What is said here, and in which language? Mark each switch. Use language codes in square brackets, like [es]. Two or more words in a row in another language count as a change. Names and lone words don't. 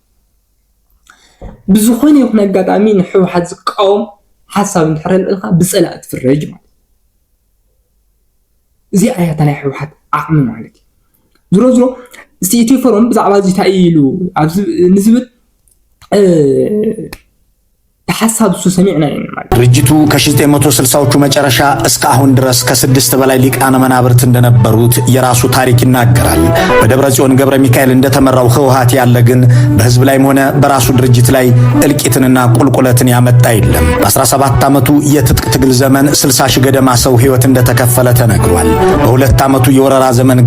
[ti] ብዝኾነ ይኹን ኣጋጣሚ ንሕወሓት ዝቃወም ሓሳብ እንድሕር ልዕልካ ብፀላእ ትፍረጅ ማለት እዚ ኣያታ ናይ ሕወሓት ዓቕሚ ማለት እዩ ዝሮ ዝሮ እስቲ ኢትዮፎረም ብዛዕባ እዚ እንታይ ኢሉ ንዝብል ተሐሳብ እሱ ሰሚዕና ማለት [am] ድርጅቱ ከ1960ዎቹ መጨረሻ እስከ አሁን ድረስ ከ6 በላይ ሊቃነ መናብርት እንደነበሩት የራሱ ታሪክ ይናገራል። በደብረጽዮን ገብረ ሚካኤል እንደተመራው ህወሓት ያለ ግን በህዝብ ላይም ሆነ በራሱ ድርጅት ላይ እልቂትንና ቁልቁለትን ያመጣ የለም። በ17 ዓመቱ የትጥቅ ትግል ዘመን 60 ሺህ ገደማ ሰው ህይወት እንደተከፈለ ተነግሯል። በ2 ዓመቱ የወረራ ዘመን